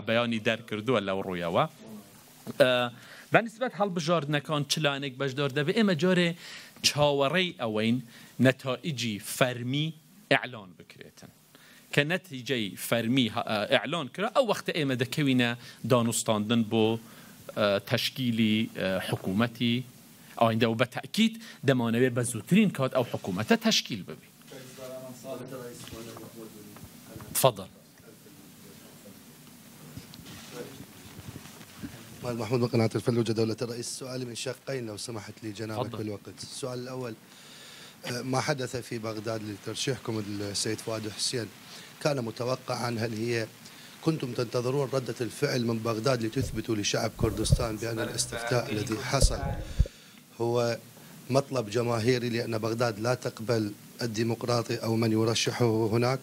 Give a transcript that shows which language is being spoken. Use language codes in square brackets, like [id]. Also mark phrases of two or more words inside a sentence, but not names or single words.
[ckb] بەیانی دەرکردووە لەو ڕوویەوە بەنسبەت هەڵبژاردنەکان چلانێک بەشدار دەبێت ئێمە جۆرێ چاوەڕێی ئەوەین نەتائیجی فەرمی ئیعلان بکرێتن کە نەتیجەی فەرمی ئیعلان کرا ئەو وەختە ئێمە دەکەوینە دانوستاندن بۆ تەشکیلی حکوومەتی ئەوەندە و بە تەکید دەمانەوێت بە زووترین کات ئەو حکوومەتە تەشکیل ببی. [ar] تفضل. محمود من قناة الفلوجة دولة الرئيس. سؤالي من شقين لو سمحت لي جنابك بالوقت. السؤال الأول ما حدث في بغداد لترشيحكم السيد فؤاد حسين كان متوقعا هل هي كنتم تنتظرون ردة الفعل من بغداد لتثبتوا لشعب كردستان بأن الاستفتاء الذي حصل هو مطلب جماهيري لأن بغداد لا تقبل الديمقراطي أو من يرشحه هناك؟